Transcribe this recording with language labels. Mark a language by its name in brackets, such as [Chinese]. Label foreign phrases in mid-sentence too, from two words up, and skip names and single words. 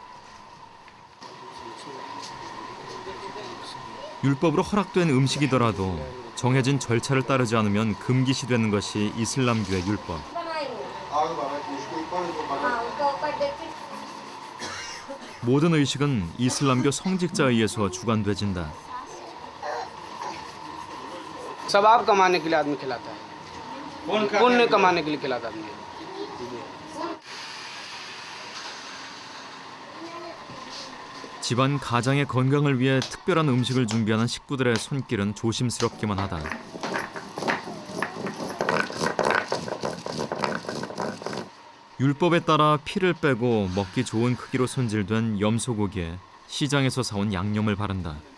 [Korean] 율법으로 허락된 음식이더라도 정해진 절차를 따르지 않으면 금기시되는 것이 이슬람교의 율법. 모든 의식은 이슬람교 성직자에 의해서 주관되진다. [Hindi] सवाब कमाने के लिए आदमी खिलाता है, पुण्य कमाने के लिए खिलाता आदमी। [Korean] 집안 가장의 건강을 위해 특별한 음식을 준비하는 식구들의 손길은 조심스럽기만 하다. 율법에 따라 피를 빼고 먹기 좋은 크기로 손질된 염소고기에 시장에서 사온 양념을 바른다.